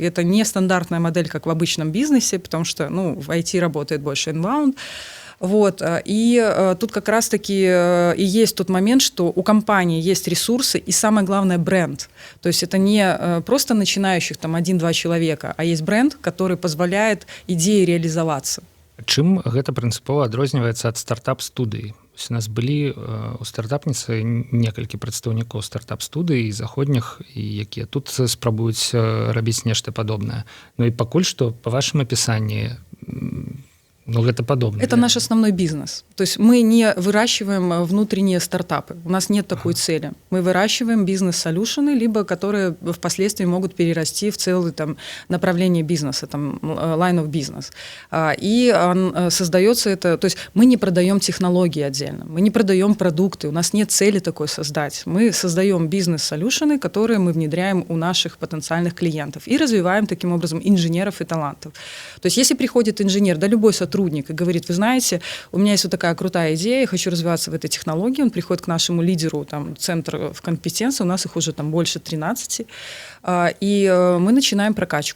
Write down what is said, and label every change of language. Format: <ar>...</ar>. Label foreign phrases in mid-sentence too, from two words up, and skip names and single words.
<ru>Это не стандартная модель, как в обычном бизнесе, потому что в IT работает больше inbound. Вот. И тут как раз-таки и есть тот момент, что у компании есть ресурсы и, самое главное, бренд. То есть это не просто начинающих там 1-2 человека, а есть бренд, который позволяет идее реализоваться.</ru> <be>Чым гэта прынцыпова адрозніваецца ад стартап-студыі? У нас былі у стартапніцы некалькі прадстаўнікоў стартап-студыі заходніх, якія тут спрабуюць рабіць нешта падобнае. І пакуль што па вашым апісанні</be> <ru>это подобное. Это наш основной бизнес. То есть мы не выращиваем внутренние стартапы. У нас нет такой цели. Мы выращиваем бизнес-солюшены, либо которые впоследствии могут перерасти в целое там, направление бизнеса, там,</ru> <en>line of business.</en> <ru>И создается это... То есть мы не продаем технологии отдельно, мы не продаем продукты, у нас нет цели такой создать. Мы создаем бизнес-солюшены, которые мы внедряем у наших потенциальных клиентов и развиваем таким образом инженеров и талантов. То есть если приходит инженер, да любой сотрудник, и говорит, вы знаете, у меня есть вот такая крутая идея, я хочу развиваться в этой технологии, он приходит к нашему лидеру, там, центр в компетенции, у нас их уже там больше 13, и мы начинаем прокачку.</ru>